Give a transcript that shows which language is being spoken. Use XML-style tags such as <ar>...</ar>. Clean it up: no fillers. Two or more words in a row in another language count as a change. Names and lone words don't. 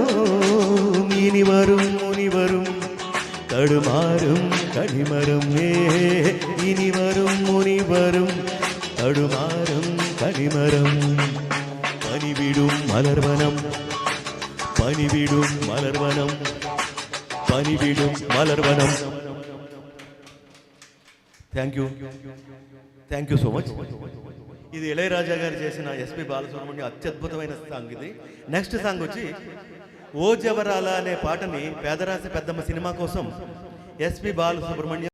<ta>இனி வரும் முனிவரும் தடுமாறும் கனிமரம். இனி வரும் முனிவரும் தடுமாறும் கனிமரம். பணிவிடும் மலர்வனம் பணிவிடும் மலர்வனம் பணிவிடும் மலர்வனம்.</ta> <en>thank you so much.</en> <te>ఇది ఇళయరాజా గారు చేసిన ఎస్పి బాలసుబ్రహ్మణ్యం అత్యద్భుతమైన సాంగ్. ఇది</te> <en>next song</en> <te>వచ్చి ఓ జవరాల అనే పాటని పేదరాశి పెద్దమ్మ సినిమా కోసం ఎస్పి బాలసుబ్రహ్మణ్యం</te>